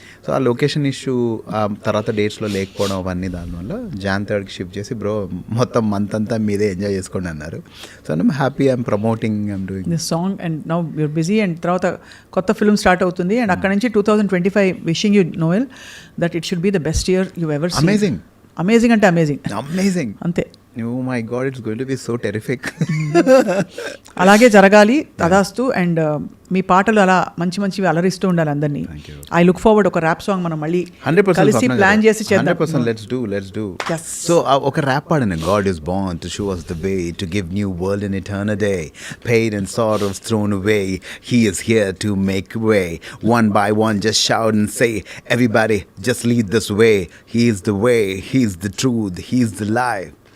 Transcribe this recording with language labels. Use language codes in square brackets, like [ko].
[te] So ఆ location issue తర్వాత డేట్స్లో లేకపోవడం అవన్నీ దానివల్ల Jan 3rd షిఫ్ట్ చేసి బ్రో మొత్తం మంత్ అంతా మీదే ఎంజాయ్ చేసుకోండి అన్నారు. [en] so I'm happy, I'm promoting, I'm doing this song and now you're busy and [te] తర్వాత కొత్త ఫిల్మ్ స్టార్ట్ అవుతుంది అండ్ అక్కడ నుంచి [en] 2025 wishing you Noel that it should be the best year you ever seen. Amazing, amazing అంటే amazing [te] అంతే. [en] Oh my God, it's going to be so terrific. [te] అలాగే జరగాలి తదాస్తు. అండ్ మీ పాటలు అలా మంచివి అలరిస్తూ ఉండాలి అందరినీ. [en] I look forward [te] ఒక ర్యాప్ సాంగ్ మనం మళ్ళీ [en] 100% [te] కలిసి ప్లాన్ చేసి చేద్దాం. [en] 100% let's do. Yes. So [te] ఒక rap పాడను, [en] God is born to show us the way, to give new world an eternal day, pain and sorrows thrown away, he is here to make way, one by one just shout and say, everybody just lead this way, he is the way, he is the truth, he is the life.